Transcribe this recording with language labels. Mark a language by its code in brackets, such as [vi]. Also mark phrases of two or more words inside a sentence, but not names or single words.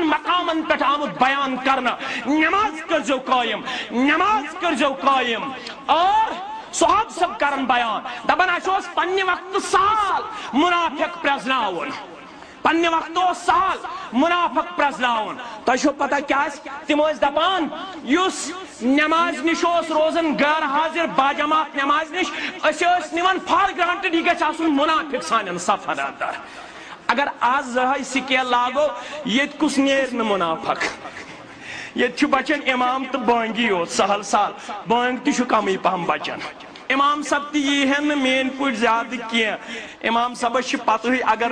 [ks] مقامن پٮ۪ٹھ آمُت بیان کرنہٕ نماز کٔرزیو قٲیِم اور صحاب سب کرن بیان دپان اسہِ اوس پننہِ وقتہٕ سہل منافق پرزناوُن پننہِ وقتہٕ اوس سہل منافق پرزناوُن تۄہہِ چھو پتہ کیٛاہ آسہِ تِم ٲسۍ دپان یُس نماز نِش اوس روزان غیر حاضر باجماعت نماز نِش أسۍ ٲسۍ نِوان [en] for granted [ks] یہِ گژھِ آسُن منافق سانٮ۪ن صفن اندر اگر آز زٕہٲے سکیل لاگو ییٚتہِ کُس نیرِ نہٕ منافق ییٚتہِ چھُ بچان امام تہٕ بٲنگی یوت سہل بٲنگ تہِ چھُ کمٕے پہم بچان امام صاحب تہِ یی ہن نہٕ میٲنۍ پٲٹھۍ زیادٕ کینٛہہ امام صاحبس چھِ پتہٕے اگر